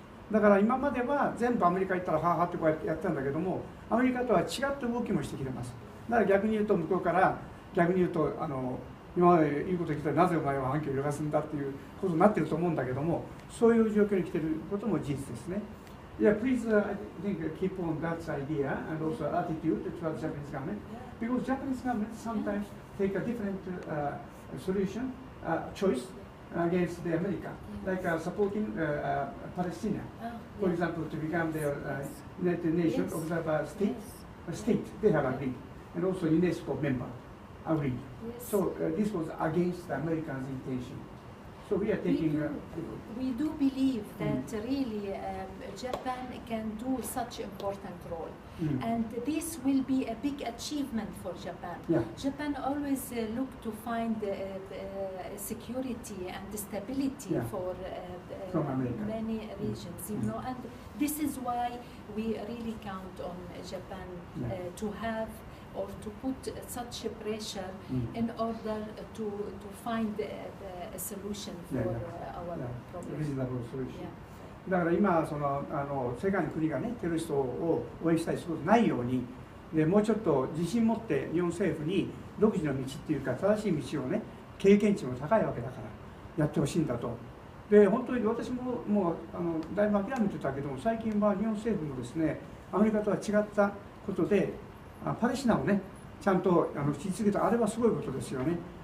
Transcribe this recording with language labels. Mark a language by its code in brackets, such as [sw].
[ja] だから今までは全部アメリカ行ったらはあはあってこうやってやったんだけども、アメリカとは違った動きもしてきてます。だから逆に言うと向こうから逆に言うと今まで言うこと聞いたらなぜお前は反響を揺らすんだっていうことになってると思うんだけども、そういう状況に来てることも事実ですね。 [en] Yeah, please, I think keep on that idea and also attitude towards Japanese government, because Japanese government sometimes take a different solution, choice against the America, like supporting Palestine, for example, to become the United Nations observer state. They have agreed, and also UNESCO member agreed. So this was against the Americans' intention. So we are taking. We do believe that really Japan can do such important role, and this will be a big achievement for Japan. Yeah. Japan always look to find security and stability for many regions, you know, and this is why we really count on Japan to have or to put such pressure in order to find a solution for our problem. Reasonable solution. [ja] だから今世界の国がねテロリストを応援したりすることないようにでもうちょっと自信持って日本政府に独自の道っていうか正しい道をね経験値も高いわけだからやってほしいんだと。で本当に私ももうだいぶ諦めてたけども最近は日本政府もですねアメリカとは違ったことでパレスチナをねちゃんと引き継げたあれはすごいことですよね。